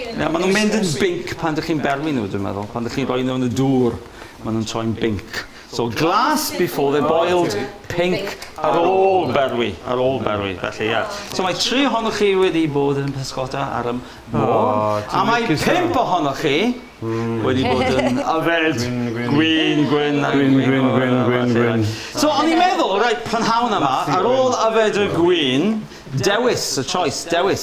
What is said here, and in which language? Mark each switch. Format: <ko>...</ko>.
<cy>Maen nhw'n mynd yn binc pan ydych chi'n berwi nhw, dwi'n meddwl. Pan ydych chi'n rhoi nhw yn y dŵr, maen nhw'n troi'n binc.</cy> <en>So glass before they're boiled, pink</en> <cy>ar ôl berwi. Felly, So mae 3 ohonoch chi wedi bod yn pysgota ar y môr. A mae 5 ohonoch chi wedi bod yn yfed gwyn. So o'n i'n meddwl, prynhawn yma, ar ôl yfed y gwyn, dewis, y choice, dewis.</cy>